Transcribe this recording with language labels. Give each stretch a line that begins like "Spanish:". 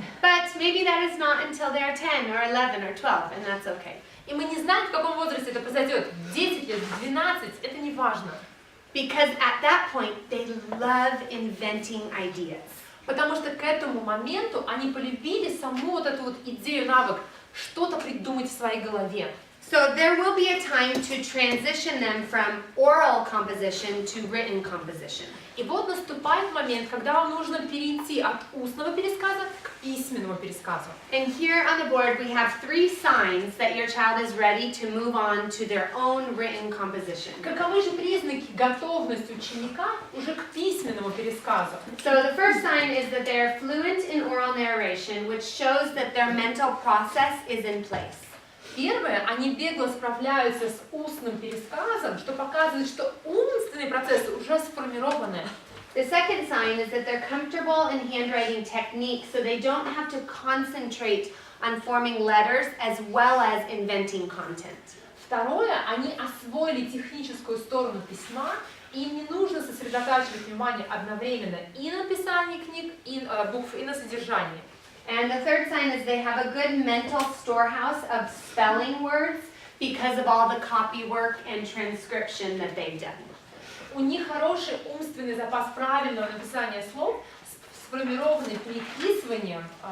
English: But maybe that is not until they're 10 or 11 or 12, and that's okay.
Russian: И мы не знаем, в каком возрасте это произойдет. 10 лет, 12, это не важно.
English: Because at that point, they love inventing ideas.
Russian: Потому что к этому моменту они полюбили саму вот эту вот идею, навык, что-то придумать в своей голове.
English: So there will be a time to transition them from oral composition to written composition.
Russian: И вот наступает момент, когда вам нужно перейти от устного пересказа к письменному пересказу.
English: And here on the board we have 3 signs that your child is ready to move on to their own written composition.
Russian: Каковы же признаки готовности ученика уже к письменному пересказу?
English: So the first sign is that they're fluent in oral narration, which shows that their mental process is in place.
Russian: Первое, они бегло справляются с устным пересказом, что показывает, что умственные процессы уже сформированы.
English: The second sign is that they're comfortable in handwriting technique, so they don't have to concentrate on forming letters as well as inventing content.
Russian: Второе, они освоили техническую сторону письма, и им не нужно сосредотачивать внимание одновременно и на написании книг, и букв, и на содержании.
English: And the third sign is they have a good mental storehouse of spelling words because of all the copy work and transcription that they've done.
Russian: У них хороший умственный запас правильного написания слов, сформированный переписыванием.